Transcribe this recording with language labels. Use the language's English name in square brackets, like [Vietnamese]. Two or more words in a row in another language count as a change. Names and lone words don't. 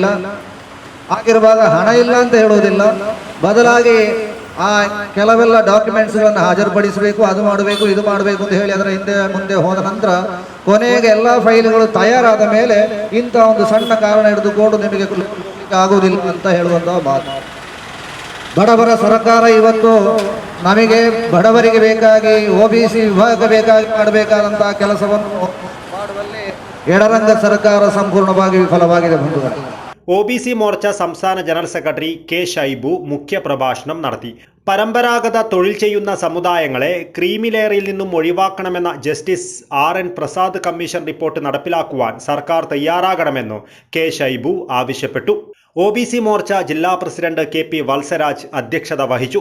[Kannada] ಆಗಿರುವಾಗ ಹಣ ಇಲ್ಲ ಅಂತ ಹೇಳೋದಿಲ್ಲ, ಬದಲಾಗಿ ಆ ಕೆಲವೆಲ್ಲ ಡಾಕ್ಯುಮೆಂಟ್ಸ್ಗಳನ್ನು ಹಾಜರುಪಡಿಸಬೇಕು, ಅದು ಮಾಡಬೇಕು, ಇದು ಮಾಡಬೇಕು ಅಂತ ಹೇಳಿ ಅದರ ಹಿಂದೆ ಮುಂದೆ ಹೋದ ನಂತರ ಕೊನೆಗೆ ಎಲ್ಲ ಫೈಲ್ಗಳು ತಯಾರಾದ ಮೇಲೆ ಇಂಥ ಒಂದು ಸಣ್ಣ ಕಾರಣ ಹಿಡಿದುಕೊಂಡು ನಿಮಗೆ ಆಗುವುದಿಲ್ಲ ಅಂತ ಹೇಳುವಂಥ ಮಾತು. ಬಡವರ ಸರ್ಕಾರ ಇವತ್ತು ನಮಗೆ ಬಡವರಿಗೆ ಬೇಕಾಗಿ OBC ವಿಭಾಗ ಬೇಕಾಗಿ ಮಾಡಬೇಕಾದಂಥ ಕೆಲಸವನ್ನು ಮಾಡುವಲ್ಲಿ ಎಡರಂಗ ಸರ್ಕಾರ ಸಂಪೂರ್ಣವಾಗಿ ವಿಫಲವಾಗಿದೆ ಬಂಧುಗಳೇ. [Malayalam] OBC മോർച്ച സംസ്ഥാന [English] general secretary [Malayalam] K. ഷൈബു മുഖ്യപ്രഭാഷണം നടത്തി. പരമ്പരാഗത തൊഴിൽ ചെയ്യുന്ന സമുദായങ്ങളെ [English] creamy layer [Malayalam] നിന്നും ഒഴിവാക്കണമെന്ന ജസ്റ്റിസ് RN പ്രസാദ് [English] commission report [Malayalam] നടപ്പിലാക്കുവാൻ സർക്കാർ തയ്യാറാകണമെന്ന് K. ഷൈബു ആവശ്യപ്പെട്ടു. OBC മോർച്ച ജില്ലാ പ്രസിഡന്റ് KP വത്സരാജ് അധ്യക്ഷത വഹിച്ചു.